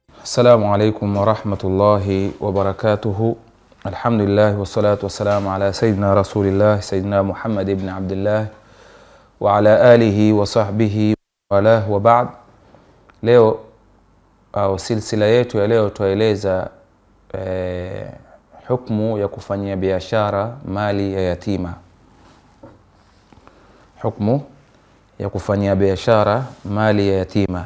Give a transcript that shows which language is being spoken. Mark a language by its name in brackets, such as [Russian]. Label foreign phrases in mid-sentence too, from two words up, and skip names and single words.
[Arabic] السلام عليكم ورحمة الله وبركاته. الحمد لله والصلاة والسلام على سيدنا رسول الله سيدنا محمد بن عبد الله وعلى آله وصحبه وله وبعد. [Swahili] Leo au silsila yetu ya leo tueleza hukumu ya kufanyia biashara mali ya yatima. Hukumu ya kufanyia biashara mali ya yatima.